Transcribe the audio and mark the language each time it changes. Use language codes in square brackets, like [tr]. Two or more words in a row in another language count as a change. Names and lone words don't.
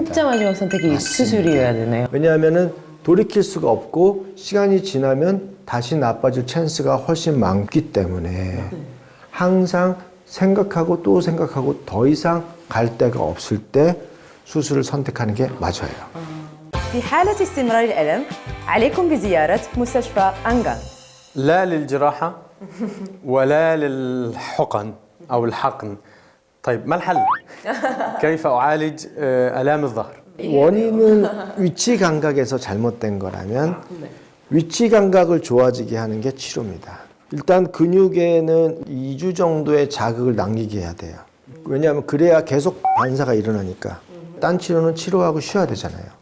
[ko] 진짜 마지막 선택이 수술이어야 되네요. 왜냐하면은 돌이킬 수가 없고 시간이 지나면 다시 나빠질 찬스가 훨씬 많기 때문에 항상 생각하고 또 생각하고 더 이상 갈 데가 없을 때 수술을 선택하는 게 맞아요. [ar] في حالة استمرار الألم عليكم بزيارة مستشفى أنغان. لا للجراحة ولا للحقن أو الحقن. طيب ما الحل؟ كيف أعالج آلام الظهر؟ [ko] 원인은 위치 감각에서 잘못된 거라면 위치 감각을 좋아지게 하는 게 치료입니다. 일단 근육에는 2주 정도의 자극을 남기게 해야 돼요. 왜냐하면 그래야 계속 반사가 일어나니까. 딴 치료는 치료하고 쉬어야 되잖아요.